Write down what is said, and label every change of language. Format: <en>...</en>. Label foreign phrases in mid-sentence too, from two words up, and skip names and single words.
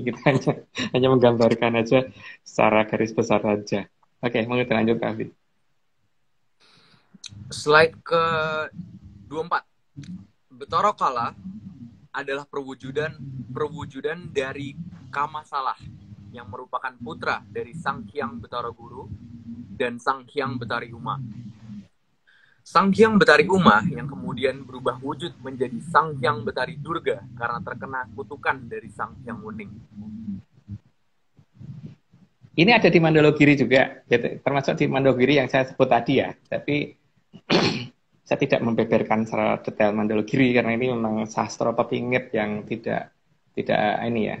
<id>Kita hanya menggambarkan aja secara garis besar saja. Oke, monggo lanjut Raffi. Slide ke-24. Betara Kala adalah perwujudan dari Kamasalah yang merupakan putra dari Sang Hyang Betara Guru dan Sang Hyang Betari Uma. Sang Hyang Betari Uma yang kemudian berubah wujud menjadi Sang Hyang Betari Durga karena terkena kutukan dari Sang Hyang Wening. Ini ada di Mandolo Giri juga, termasuk di Mandolo Giri yang saya sebut tadi ya. Tapi saya tidak membeberkan secara detail Mandolo Giri karena ini memang sastra pepingit yang tidak tidak ini ya.</id>